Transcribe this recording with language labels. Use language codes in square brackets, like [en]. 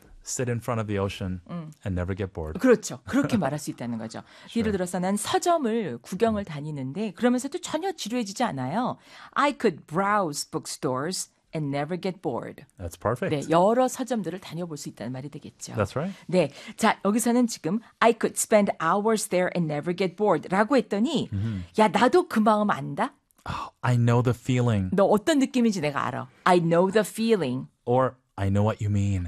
[en] sit in front of the ocean and never get bored. [ko] 그렇죠. 그렇게 말할 수 있다는 거죠. [en] sure. [ko] 예를 들어서 난 서점을 구경을 다니는데 그러면서도 전혀 지루해지지 않아요. [en] I could browse bookstores and never get bored. That's perfect. [ko] 네, 여러 서점들을 다녀볼 수 있다는 말이 되겠죠. [en] That's right. [ko] 네, 자 여기서는 지금 [en] I could spend hours there and never get bored [ko] 라고 했더니 야 나도 그 마음 안다? [en] Oh, I know the feeling. [ko] 너 어떤 느낌인지 내가 알아. [en] I know the feeling. Or I know what you mean.